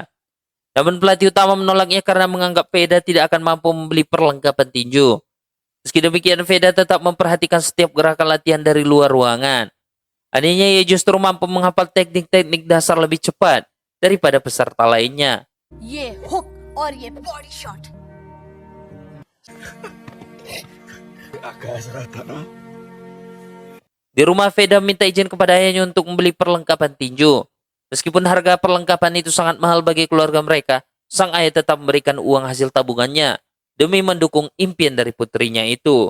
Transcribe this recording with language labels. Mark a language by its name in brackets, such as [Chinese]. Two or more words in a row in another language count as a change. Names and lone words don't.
[Indonesian] Namun pelatih utama menolaknya karena menganggap Veda tidak akan mampu membeli perlengkapan tinju. Meski demikian, Veda tetap memperhatikan setiap gerakan latihan dari luar ruangan. Anehnya, ia justru mampu menghafal teknik-teknik dasar lebih cepat daripada peserta lainnya. [Hindi] ये हुक और ये [English] body shot. [Indonesian] Di rumah, Veda minta izin kepada ayahnya untuk membeli perlengkapan tinju. Meskipun harga perlengkapan itu sangat mahal bagi keluarga mereka, sang ayah tetap memberikan uang hasil tabungannya demi mendukung impian dari putrinya itu.